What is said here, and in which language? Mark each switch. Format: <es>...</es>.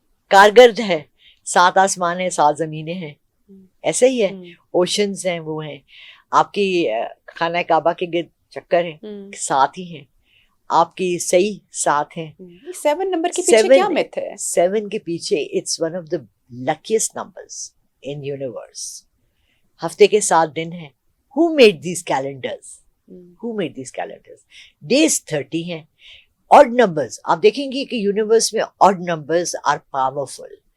<ur>کارگرد ہے, 7 آسمان ہیں 7 زمینیں ہیں, ایسے ہی ہے, اوشنز ہیں وہ ہیں. آپ کی خانہ کعبہ کے گرد چکر ہیں، سات ہی ہیں. آپ کی صحیح سات ہیں. 7 نمبر کے پیچھے کیا myth ہے؟ 7 کے پیچھے</ur> <en>It's one of the luckiest numbers in universe.</en> <ur>ہفتے کے 7 دن ہیں.</ur> <en>Who made these calendars? Who made these calendars?</en> <ur>Days 30 ہیں. Odd numbers آپ دیکھیں گے کہ یونیورس میں</ur> <en>odd numbers are powerful.</en>